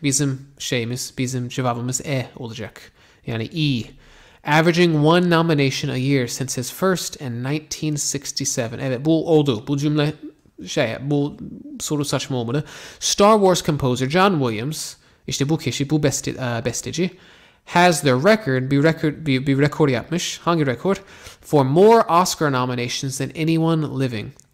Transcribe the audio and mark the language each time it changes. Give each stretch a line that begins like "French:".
Turkish: Bizim cevabımız E olacak. Yani E.
English: Averaging one nomination a year since his first in 1967.
Turkish: Evet bu oldu. Bu cümle bu soru saçma olmadı.
English: Star Wars composer John Williams,
Turkish: işte bu kişi, bu besteci,
English: has the record,
Turkish: bir rekor yapmış. Hangi rekor?
English: For more Oscar nominations than anyone living.